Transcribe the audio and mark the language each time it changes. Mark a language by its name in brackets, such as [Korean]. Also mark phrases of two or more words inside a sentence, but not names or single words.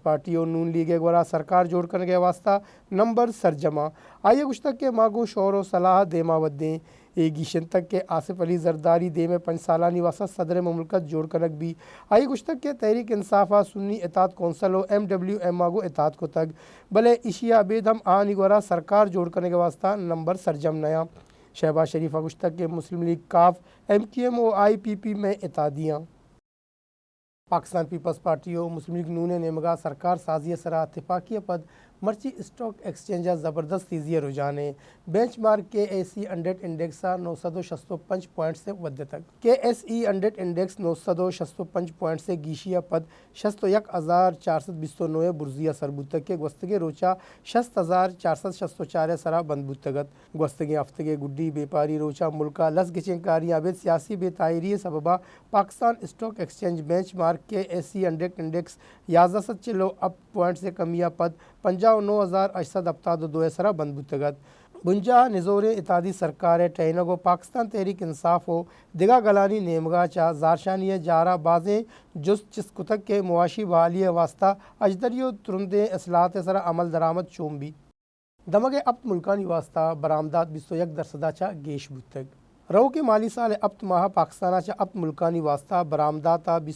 [Baluchi] پارٹی اور نون لیگ گورا سرکار جوڑ کنگے واسطہ نمبر سرجمہ آئیے گشتگ کے ماگو شور و صلاح دیما ودیں گیشن تک کے آصف علی زرداری دے میں 5 سالانی واسطہ صدر مملکت جوڑ کنگ بھی آئی گشتگ کے تحریک انصافہ سنی اتحاد کونسل و MWM ماگو اتحاد کو تک بلے اشیا بید ہم آنی گورا سرکار جوڑ کرنے کے واسطہ نمبر سرجم نیا شہباز شریفہ گشتگ کے مسلم لیگ کاف MQM و IPP میں اتحادیاں پاکستان پیپلز پارٹی و مسلم لیگ نون نیمگا سرکار سازی سرا اتفاقی پد مرچی [English] stock exchange [Baluchi] زبردست تیزی رجحانے [English] bench mark [Baluchi] KSE 100 انڈیکس 965 پوائنٹ سے ود تک KSE 100 انڈیکس 965 پوائنٹ سے گیشیا پد 61,429 برزیہ سربوتک کے گوستگے روچا 60,464 سرا بند بوتگت گوستگے ہفتگے گڈی بیپاری روچا ملکہ لس گچنکاریاں بید سیاسی بے تائری سببہ پاکستان اسٹاک ایکسچینج [English] bench mark [Baluchi] KSE 100 انڈیکس 1140 اپ پوائنٹ سے کمیا پد 59,872 سرا بند بوتگت بنجا نزور اتحادی سرکار ٹینگو پاکستان تحریک انصاف و دگا گلانی نیمگا چا زارشانی جارہ بازیں جس چس کتک کے معاشی بحالی واسطہ اجدریو ترندے اصلاحات سرا عمل درآمد چوم بھی دمگے اپت ملکانی واسطہ برآمدات 21% چا گیش بوتگ رو کے مالی سال اپت ماہ پاکستانہ چا اپت ملکانی واسطہ برآمداتا